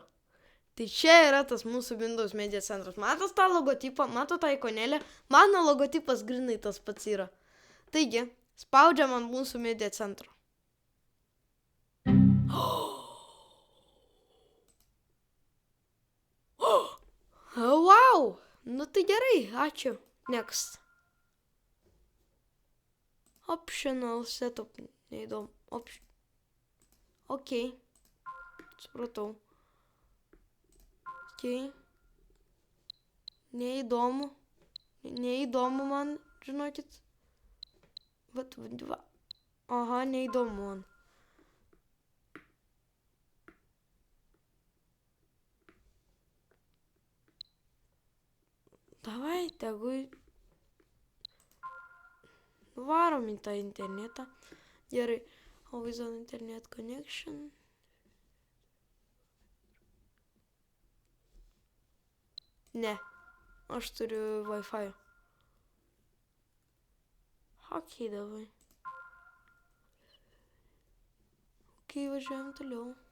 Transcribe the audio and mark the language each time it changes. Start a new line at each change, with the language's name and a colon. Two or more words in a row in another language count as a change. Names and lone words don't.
Lithuanian: Tai čia yra tas mūsų Windows Media Centras. Matot tą logotipą, matot tą ikonėlę? Mano logotipas grinai tas pats yra. Taigi, spaudžiam ant mūsų Media Centro. Wow! Nu tai gerai, ačiū.
English: Next. Optional setup.
Lithuanian: Neįdomu. Ok. Supratau. Ok. Neįdomu. Neįdomu man, žinokit. Va. Aha, neįdomu man. Davai, tegu varom į tą internetą. Gerai.
English: Always on internet connection.
Lithuanian: Ne. Aš turiu Wi-Fi. Ok, davai. Ok, važiuojam toliau.